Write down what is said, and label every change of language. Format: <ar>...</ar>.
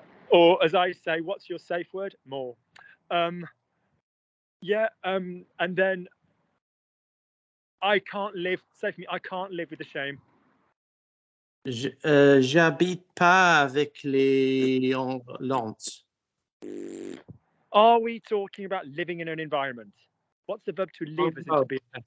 <en>Or as I say, what's your safe word? More. Yeah, and then I can't live, say for me, I can't live with the shame.</en> <fr>J'habite pas avec les honte.</fr> <en>Are we talking about living in an environment? What's the verb to live as in to be?</en>